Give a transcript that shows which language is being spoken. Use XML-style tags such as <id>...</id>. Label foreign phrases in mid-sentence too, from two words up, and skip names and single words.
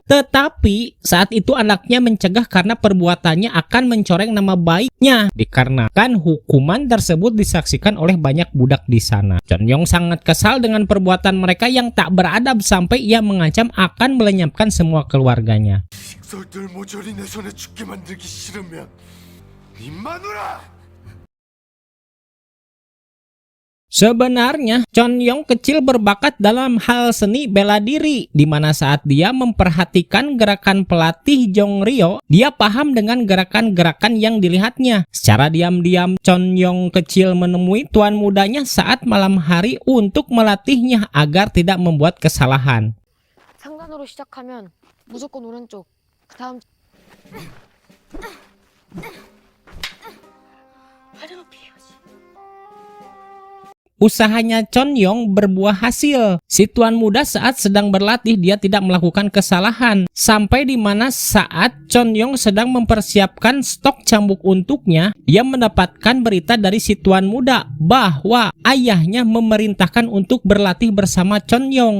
<id>Tetapi saat itu anaknya mencegah karena perbuatannya akan mencoreng nama baiknya dikarenakan hukuman tersebut disaksikan oleh banyak budak di sana. Chonyong sangat kesal dengan perbuatan mereka yang tak beradab sampai ia mengancam akan melenyapkan semua keluarganya.</id> <ko>널 모조리 내 손에 죽게 만들기 싫으면 네 마누라!</ko> <id>Sebenarnya, Chonyong kecil berbakat dalam hal seni bela diri, di mana saat dia memperhatikan gerakan pelatih Jongryeo, dia paham dengan gerakan-gerakan yang dilihatnya. Secara diam-diam, Chonyong kecil menemui tuan mudanya saat malam hari untuk melatihnya agar tidak membuat kesalahan.</id> <ko>상단으로 시작하면 무조건 오른쪽. 그다음 화려한 피해야지.</ko> <id>Usahanya Chonyong berbuah hasil. Si tuan muda saat sedang berlatih dia tidak melakukan kesalahan. Sampai di mana saat Chonyong sedang mempersiapkan stok cambuk untuknya, dia mendapatkan berita dari si tuan muda bahwa ayahnya memerintahkan untuk berlatih bersama Chonyong.</id>